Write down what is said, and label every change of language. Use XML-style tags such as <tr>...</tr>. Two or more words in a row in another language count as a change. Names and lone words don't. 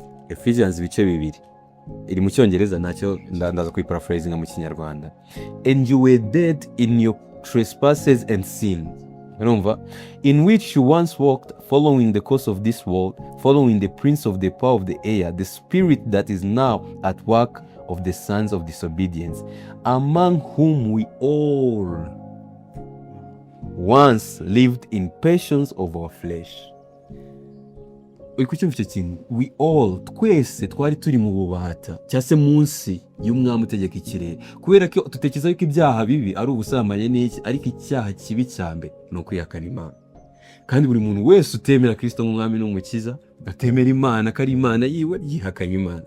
<rw>Ephesians ibice 2 iri mu cyongereza, nacyo ndaza kuyiparaphrasing mu kinyarwanda.</rw> <en>And you were dead in your trespasses and sins, urumva, in which you once walked, following the course of this world, following the prince of the power of the air, the spirit that is now at work of the sons of disobedience, among whom we all once lived in passions of our flesh.</en> <rw>Uri kucyumva icyo kintu,</rw> <en>we all,</en> <rw>twese twari turi mu bubata cyangwa se munsi y'umwami utegeka ikirere, kubera ko dutekereza yuko ibyaha bibi ari ubusambanyi n'iki, ariko icyaha kibi cya mbere ni ukwihakana Imana. Kandi buri muntu wese utemera Kristo nk'umwami n'umukiza, atemera Imana ko ari Imana yiwe, yihakanye Imana.</rw>